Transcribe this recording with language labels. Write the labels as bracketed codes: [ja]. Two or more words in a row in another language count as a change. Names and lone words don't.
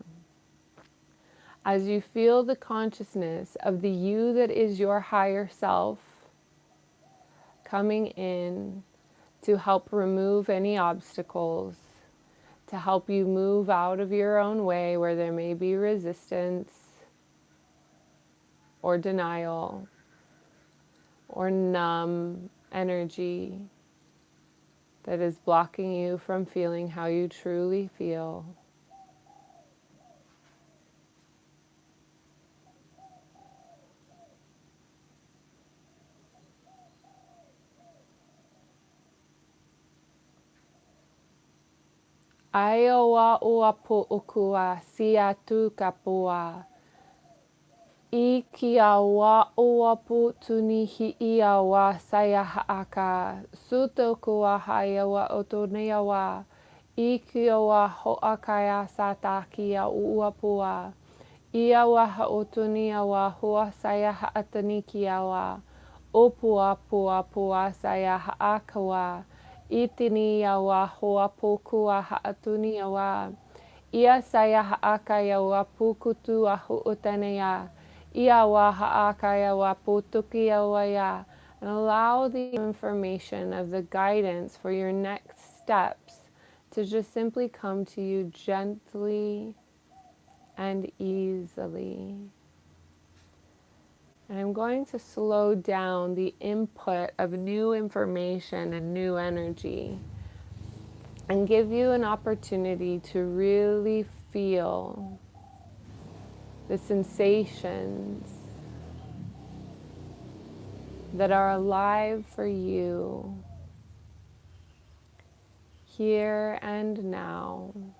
[en] As you feel the consciousness of the you that is your higher self coming in to help remove any obstacles, to help you move out of your own way where there may be resistance or denial or numb energy that is blocking you from feeling how you truly feel. Aiowa ua pu'ukua sia tu kapua. I kia wa ua pu tunihi ia wa saya haaka. Suto kua haya wa otonea wa. I kia wa ho'akaya sataki a ua pua. Ia wa haotunia wa hua saya haataniki a wa. Opua pua pua saya haakawa. Itini ya wa hoa pokua haatuni ya wa. Ia saya haakaya wa pukutu wa huutanea. Ia wa haakaya wa putuki ya wa ya. And allow the information of the guidance for your next steps to just simply come to you gently and easily. And I'm going to slow down the input of new information and new energy and give you an opportunity to really feel the sensations that are alive for you here and now.